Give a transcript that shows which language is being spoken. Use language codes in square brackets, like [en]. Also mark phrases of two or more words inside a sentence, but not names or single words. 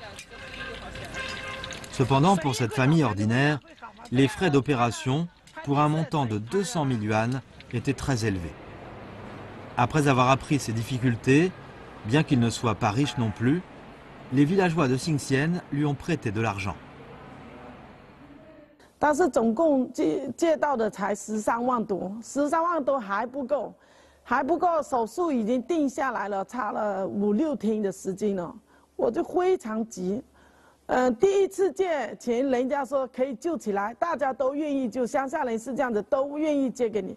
[fr] Cependant, pour cette famille ordinaire, les frais d'opération, pour un montant de 200 000 yuan, étaient très élevés. Après avoir appris ces difficultés, bien qu'il ne soit pas riche non plus, les villageois de Xingxian lui ont prêté de l'argent. [zh] 但是总共借到的才13万多，13万多还不够，手术已经定下来了，差了5、6天的时间了，我就非常急。第一次借钱，人家说可以救起来，大家都愿意救，乡下人是这样子，都愿意借给你。